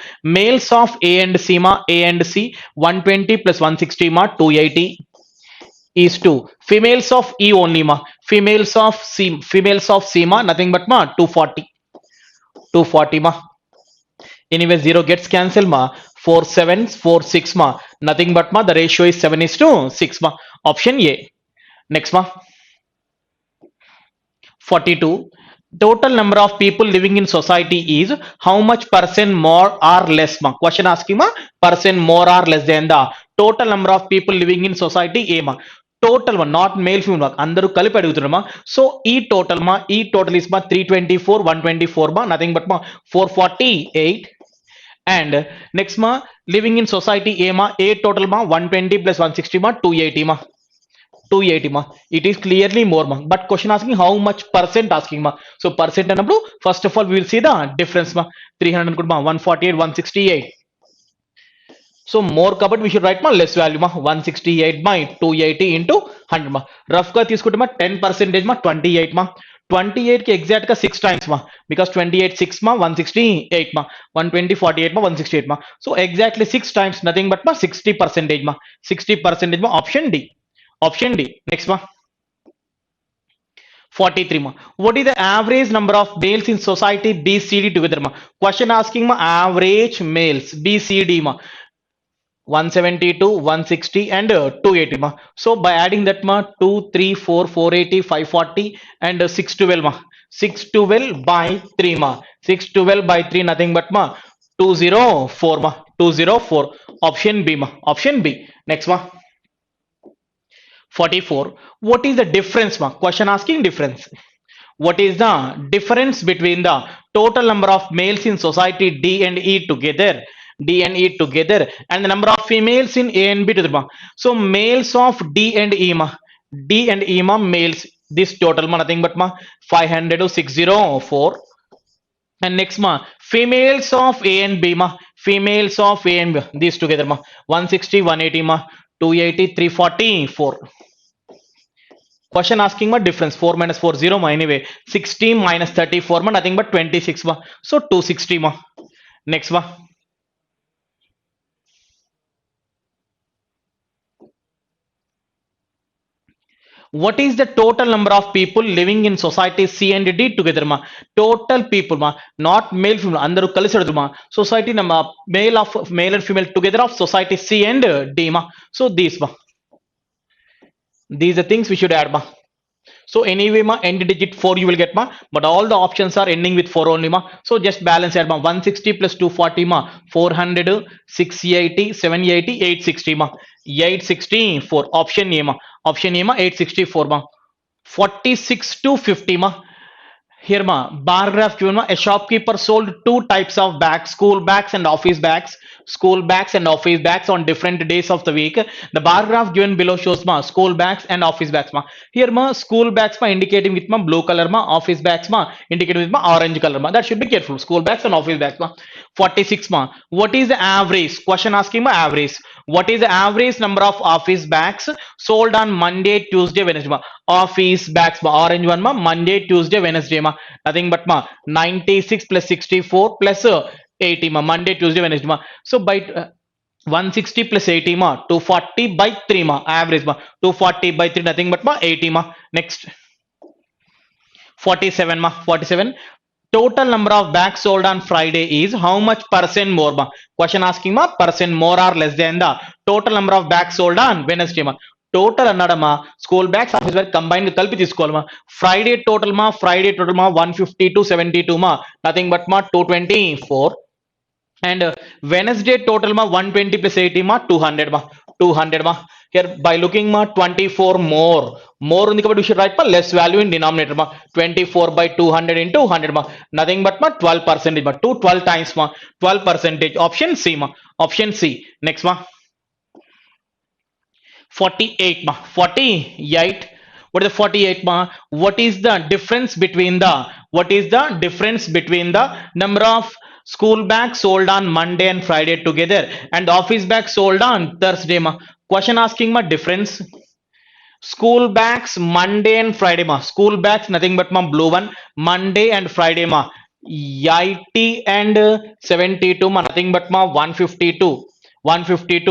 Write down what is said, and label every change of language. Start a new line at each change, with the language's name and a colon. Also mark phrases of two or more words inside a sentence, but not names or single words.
English: Males of A and C ma, A and C 120 plus 160 ma 280 is 2. Females of E only ma. Females of C ma, nothing but ma 240. 240 ma. Anyway, 0 gets cancelled ma. 4 sevens, 4 6 ma. Nothing but ma, the ratio is 7 is to 6 ma. Option A. Next ma. 42. Total number of people living in society is how much percent more or less ma? Question asking ma, percent more or less than the total number of people living in society A ma. Total one, not male female,
Telugu: అందరూ కలిపి అడుగుతున్నామా. సో ఈ
English: total is
Telugu: మా 324 124 మా,
English: nothing but
Telugu: మా 448.
English: and next ma living in society A ma, A total ma 120 plus 160 మా 280 మా. 280 ma, it is clearly more ma, but question asking how much percent asking ma. So percent అన్నప్పుడు first of all we will see the difference ma. 300 అనుకుంటా ma, 148 168. So more కాబట్టి we should write ma less value ma, 168 by 280 into 100 ma.
Telugu: రఫ్ గా తీసుకుంటే
English: ma 10% ma 28 ma. 28
Telugu: కి ఎగ్జాక్ట్ గా
English: 6 times ma, because 28 6 ma 168 ma, 120 48 ma 168 ma. So exactly 6 times, nothing but ma 60% ma. 60% ma, option D. Option D. Next one. 43 ma. What is the average number of males in society BCD together ma? Question asking ma, average males BCD ma. 172 160 and 280 ma. So by adding that ma, 2 3 4 480 540 and 612 ma. 612 by 3 ma. 612 by 3, nothing but ma 204 ma. 204. Option B ma. Option B. Next ma. 44. What is the difference ma? Question asking difference. What is the difference between the total number of males in society D and E together, D and E together, and the number of females in A and B together ma? So males of D and E ma, D and E ma, males, this total ma, nothing but ma 500 to 604. And next ma, females of A and B ma, females of A and B, these together ma 160 180 ma 280 344. Question asking ma difference, 4 minus 4 0 ma, anyway 60 minus 34 ma, nothing but 26 ma. So 260 ma. Next ma. What is the total number of people living in society C and D together ma? Total people ma, not male female,
Telugu: అందరూ కలిసి అడుగుతారు ma.
English: Society ನಮ್ಮ male and female together of society C and D ma. So these ma, these are things we should add ma. So anyway ma, end digit 4 you will get ma, but all the options are ending with 4 only ma. So just balance add ma, 160 plus 240 ma 400 680 780 860 ma. 864. Option A ma. Option A ma 864 ma. 46 to 50 ma. Here ma, bar graph given ma, a shopkeeper sold two types of bags, school bags and office bags. School bags and office bags on different days of the week. The bar graph given below shows ma school bags and office bags ma. Here ma, school bags ma indicating with ma blue color ma, office bags ma indicating with ma orange color ma. That should be careful. School bags and office bags ma. 46 ma, what is the average? Question asking ma, average. What is the average number of office bags sold on Monday, Tuesday, Wednesday ma? Office bags ma, orange one ma, Monday, Tuesday, Wednesday ma, nothing but ma 96 plus 64 plus 80 ma, Monday, Tuesday, Wednesday ma. So by 160 plus 80 ma, 240 by 3 ma, average ma, 240 by 3, nothing but ma 80 ma. Next. 47 ma, 47. Total number of bags sold on Friday is how much percent more ma? Question asking ma, percent more or less than the total number of bags sold on Wednesday ma.
Telugu: టోటల్ అన్నాడమ్మా,
English: school bags office bag combine
Telugu: కలిపి తీసుకోవాలమ్మా.
English: Friday total ma 152 72 ma, nothing but ma 224. and Wednesday total ma 120 plus 80 ma 200 ma. 200 ma. Here by looking ma 24 more, more
Telugu: ఉంది కాబట్టి
English: we should write ma less value in denominator ma. 24 by 200 into 100 ma, nothing but ma 12% ma, 2 12 times ma 12%. Option C ma, option C. Next ma, 48 ma, 48. What is the 48 ma? What is the difference between the, what is the difference between the number of school bags sold on Monday and Friday together and office bags sold on Thursday ma? Question asking ma difference. School bags Monday and Friday ma, school bags nothing but ma blue one, Monday and Friday ma 80 and 72 ma, nothing but ma 152, 152.